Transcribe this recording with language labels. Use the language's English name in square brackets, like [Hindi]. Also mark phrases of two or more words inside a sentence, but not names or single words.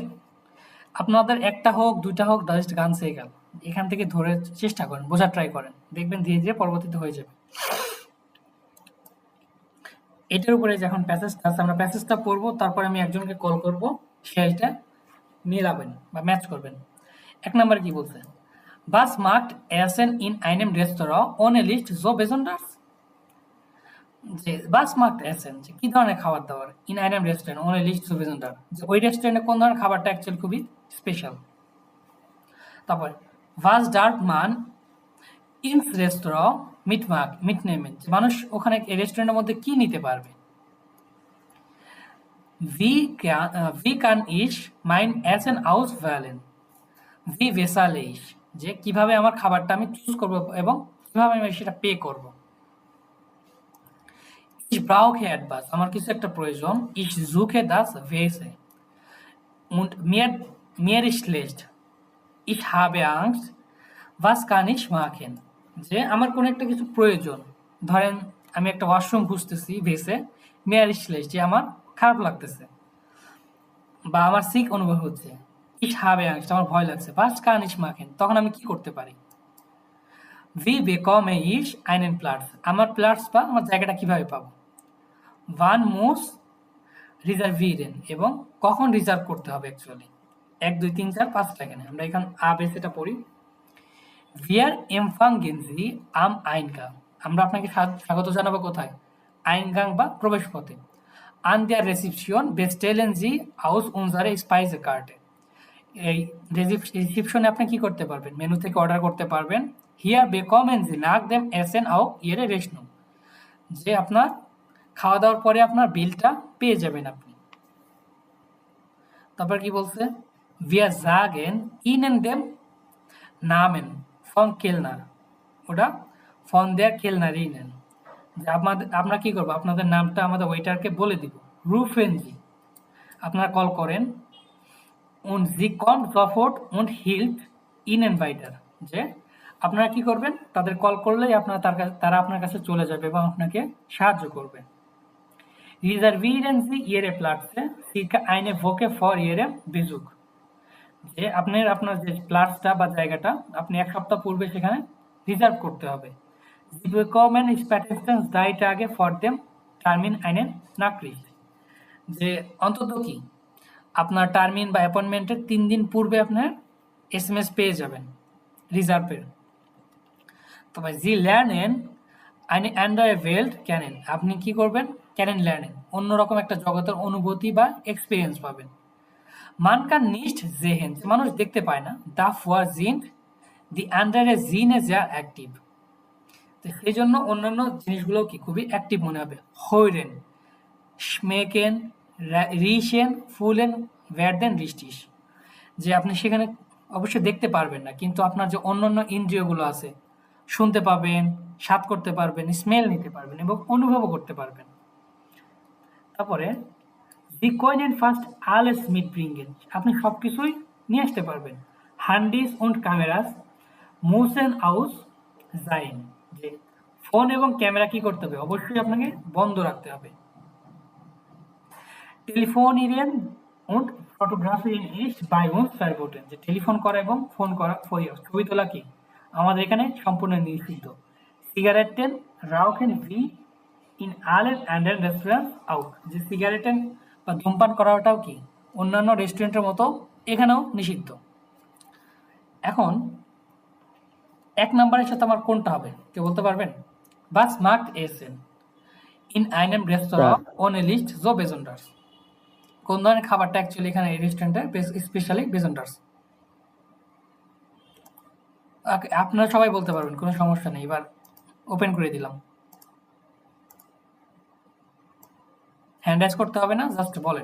[Bangla] আপনাদের একটা হোক 2টা হোক জাস্ট গান হয়ে গেল, এখান থেকে ধরে চেষ্টা করেন, বোঝার ট্রাই করেন, দেখবেন ধীরে ধীরে পরবর্তীতে হয়ে যাবে। এটার উপরে যখন প্যাসেজটা আছে আমরা প্যাসেজটা পড়বো, তারপরে আমি একজনকে কল করব, সে এটা মিলাবেন বা ম্যাচ করবেন। 1 নম্বরে কি বলছে, [German] Was macht Essen in einem Restaurant ohne Licht so besonders? যে Was macht Essen, [Bangla] যে কি ধরনের খাবার দাবার [German] in einem Restaurant ohne Licht so besonders, [Bangla] যে ওই রেস্টুরেন্টে কোন ধরনের খাবারটা অ্যাকচুয়ালি খুবই স্পেশাল। [German] তারপর Was darf man ins Restaurant mitnehmen, [Bangla] যে মানুষ ওখানে রেস্টুরেন্টের মধ্যে কি নিতে পারবে। [German] Wie kann ich mein Essen auswählen? Wie wähle ich, [Bangla] যে কিভাবে আমার খাবারটা আমি চুজ করব এবং কিভাবে আমি সেটা পে করব। [German] Ich brauche etwas, [Bangla] আমার কিছু একটা প্রয়োজন। [German] Ich suche das Wäsche und mir ist schlecht. Ich habe Angst. Was kann ich machen? [Bangla] যে আমার কোনো একটা কিছু প্রয়োজন, ধরেন আমি একটা ওয়াশরুম খুঁজতেছি ভেসে, [German] mir ist schlecht, [Bangla] যে আমার খারাপ লাগতেছে বা আমার সিক অনুভব হচ্ছে। [German] Ich habe Angst, [Bangla] আমার ভয় লাগছে। [German] Was kann ich machen? [Bangla] তখন আমি কি করতে পারি? [German] Wie bekomme ich einen Platz? [Bangla] আমার প্লাটস বা আমার জায়গাটা কিভাবে পাবো? [German] Wann muss reservieren, [Bangla] এবং কখন রিজার্ভ করতে হবে অ্যাকচুয়ালি। 1 2 3 4 5টা এখানে আমরা এখানে আবেসেটা পড়ি। [German] Wir empfangen Sie am Eingang, [Bangla] আমরা আপনাকে স্বাগত জানাবো কোথায়? [German] Eingang [Bangla] বা প্রবেশ পথে। [German] An der Rezeption bestellen Sie aus unserer Speisekarte, [Bangla] এই রিসেপশনে আপনি কি করতে পারবেন? মেনু থেকে অর্ডার করতে পারবেন। [German] Hier bekommen Sie nach dem Essen auch Ihre Rechnung, [Bangla] যে আপনার খাওয়া দাওয়ার পরে আপনার বিলটা পেয়ে যাবেন আপনি। তারপর কি বলছে, [German] Wir sagen Ihnen den Namen vom Kellner, ওটা von der Kellnerinnen, [Bangla] যে আমরা কি করবো, আপনাদের নামটা আমাদের ওয়েটারকে বলে দিব। [German] Rufen Sie, [Bangla] আপনারা কল করেন। [German] Und sie kommt sofort und hilft Ihnen weiter, [Bangla] যে আপনারা কি করবেন, তাদের কল করলেই তারা আপনার কাছে চলে যাবে এবং আপনাকে সাহায্য করবে। [German] Reservieren Sie Ihre Plätze circa eine Woche vor Ihrem Besuch, [Bangla] যে আপনার যে প্লাটসটা বা জায়গাটা আপনি 1 সপ্তাহ পূর্বে সেখানে রিজার্ভ করতে হবে। [German] Sie bekommen spätestens 3 Tage vor dem Termin einen Nachricht, [Bangla] যে অন্তত কি আপনার টার্মিন বা অ্যাপয়েন্টমেন্টের 3 দিন পূর্বে আপনার SMS পেয়ে যাবেন রিজার্ভের। [German] তবে Sie lernen eine andere Welt kennen, [Bangla] আপনি কি করবেন, [German] kennen lernen, [Bangla] অন্যরকম একটা জগতের অনুভূতি বা এক্সপিরিয়েন্স পাবেন। [German] Man kann nicht sehen, [Bangla] মানুষ দেখতে পায় না। [German] Davor sind [Bangla] দি আন্ডারে জিনে যা অ্যাক্টিভ, তো সেই জন্য অন্যান্য জিনিসগুলো কি খুবই অ্যাক্টিভ মনে হবে। [German] হইরেন, schmecken, riechen, fühlen, werden richtig, [Bangla] যে আপনি সেখানে অবশ্যই দেখতে পারবেন না, কিন্তু আপনার যে অন্যান্য ইন্দ্রিয়গুলো আছে, শুনতে পাবেন, স্বাদ করতে পারবেন, স্মেল নিতে পারবেন এবং অনুভবও করতে পারবেন। [German] তারপরে Sie können fast alles mitbringen, [Bangla] আপনি সবকিছুই নিয়ে আসতে পারবেন। [German] Handys und Kameras müssen aus sein, [Bangla] যে ফোন এবং ক্যামেরা কি করতে হবে, অবশ্যই আপনাকে বন্ধ রাখতে হবে। [German] Telefonieren und fotografieren ist bei uns verboten, [Bangla] যে টেলিফোন করা এবং ফোন করা, ছবি তোলা কি আমাদের এখানে সম্পূর্ণ নিষিদ্ধ। [German] Zigaretten rauchen wie in allen anderen Restaurants auch, [Bangla] যে সিগারেটেন বা ধূমপান করাটাও কি অন্যান্য রেস্টুরেন্টের মতো এখানেও নিষিদ্ধ। এখন 1 নম্বরের সাথে আমার কোনটা হবে কেউ বলতে পারবেন? [German] Was macht Essen in einem Restaurant ohne Licht so besonders, [Bangla] কোন ধরনের খাবারটা অ্যাকচুয়ালি এখানে এই রেস্টুরেন্টে স্পেশালি বেজন্ডার্স? আপনারা সবাই বলতে পারবেন, কোনো সমস্যা নেই। এবার ওপেন করে দিলাম, হ্যান্ড রাইজ করতে হবে না, জাস্ট বলেন।